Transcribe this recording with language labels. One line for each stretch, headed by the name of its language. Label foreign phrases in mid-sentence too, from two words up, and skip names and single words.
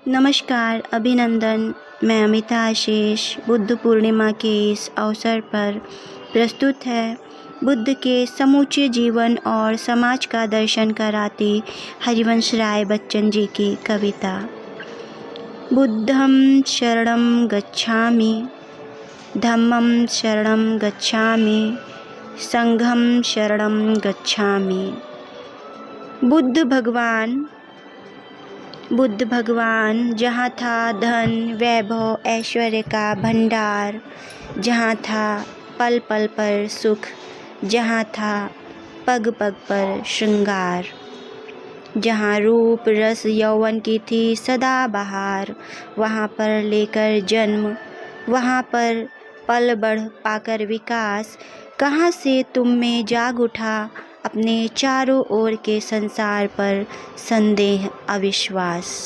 Hindi: नमस्कार, अभिनंदन। मैं अमिता आशीष बुद्ध पूर्णिमा के इस अवसर पर प्रस्तुत है बुद्ध के समूचे जीवन और समाज का दर्शन कराती हरिवंश राय बच्चन जी की कविता।
Pali: बुद्धं शरणं गच्छामि, धम्मं शरणं गच्छामि, संघं शरणं गच्छामि।
Hindi: बुद्ध भगवान जहाँ था धन वैभव ऐश्वर्य का भंडार, जहाँ था पल पल पर सुख, जहाँ था पग पग पर श्रृंगार, जहाँ रूप रस यौवन की थी सदा बहार, वहाँ पर लेकर जन्म, वहाँ पर पल बढ़ पाकर विकास, कहाँ से तुम में जाग उठा अपने चारों ओर के संसार पर संदेह अविश्वास।